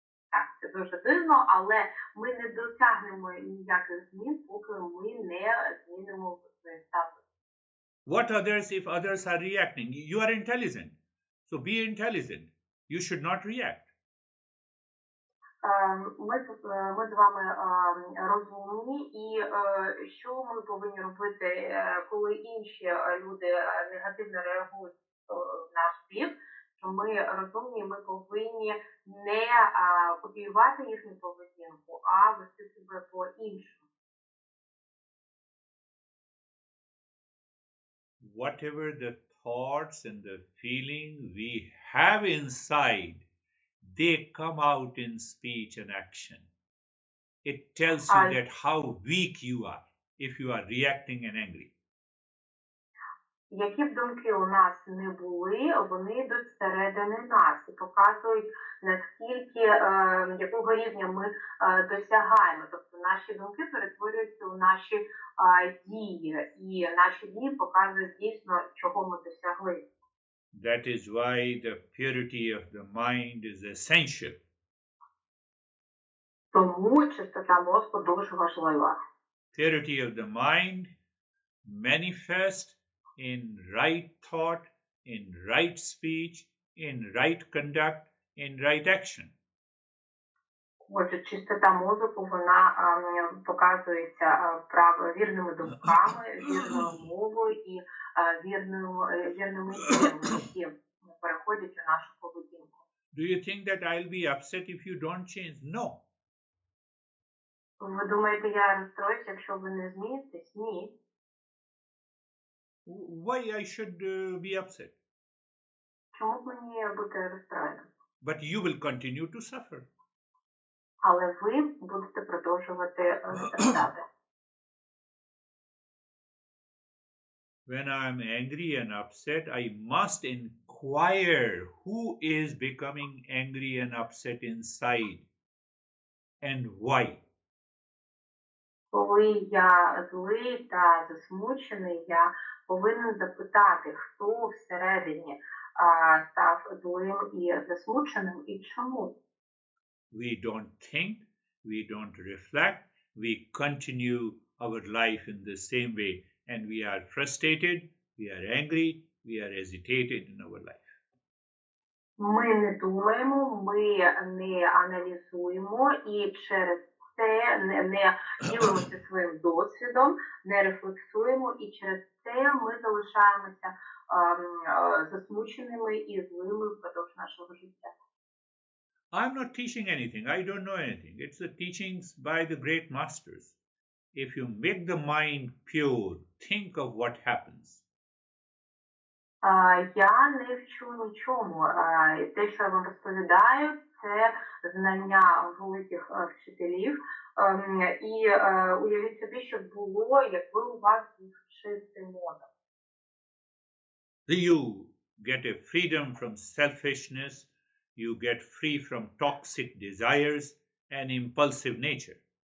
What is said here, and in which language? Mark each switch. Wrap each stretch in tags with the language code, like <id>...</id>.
<uk>Так, це дуже дивно, але ми не досягнемо ніяких змін, поки ми не змінимо своє ставлення.</uk> <en>What others if others are reacting? You are intelligent. So be intelligent. You should not react.</en> <uk>Ми з вами розумні, і що ми повинні робити, коли інші люди негативно реагують в наш бік, що ми розумні, ми повинні не копіювати їхню поведінку, а вести себе по-іншому.</uk> <en>Whatever the thoughts and the feeling we have inside, they come out in speech and action. It tells you that how weak you are if you are reacting and angry.</en> <uk>Які б думки у нас не були, вони йдуть всередини нас і показують, наскільки, якого рівня ми досягаємо. Тобто наші думки перетворюються у наші дії, і наші дії показують дійсно, чого ми досягли.</uk> <en>That is why the purity of the mind is essential.</en> <uk>Тому чистота мозку дуже важлива.</uk> <en>Purity of the mind manifests in right thought, in right speech, in right conduct, in right action.</en> <uk>Отже, чистота мозку, вона показується вірними думками, вірною мовою і вірними діями, які переходять у нашу поведінку.</uk> <en>Do you think that I'll be upset if you don't change? No.</en> <uk>Ви думаєте, я розстроюсь, якщо ви не змінитесь? Ні.</uk> <en>Why I should be upset?</en> <uk>Чому б мені бути розстроєним?</uk> <en>But you will continue to suffer.</en> <uk>Але ви будете продовжувати страждати.</uk> <en>When I'm angry and upset, I must inquire who is becoming angry and upset inside and why.</en> <uk>Коли я злий та засмучений, я повинен запитати, хто всередині став злим і засмученим і чому.</uk> <en>We don't think, we don't reflect, we continue our life in the same way, and we are frustrated, we are angry, we are agitated in our life.</en> <uk>Ми не думаємо, ми не аналізуємо і через це не ділимося своїм досвідом, не рефлексуємо і через це ми залишаємося засмученими і злими впродовж нашого життя.</uk> <en>I'm not teaching anything. I don't know anything. It's the teachings by the great masters. If you make the mind pure, think of what happens.</en> <uk>Я не вчу нічому. Те, що я вам розповідаю, це знання великих вчителів. І уявіть собі, що було, якби у вас був чистий мозок.</uk> <en>You get a freedom from selfishness, you get free from toxic desires and impulsive nature.</en>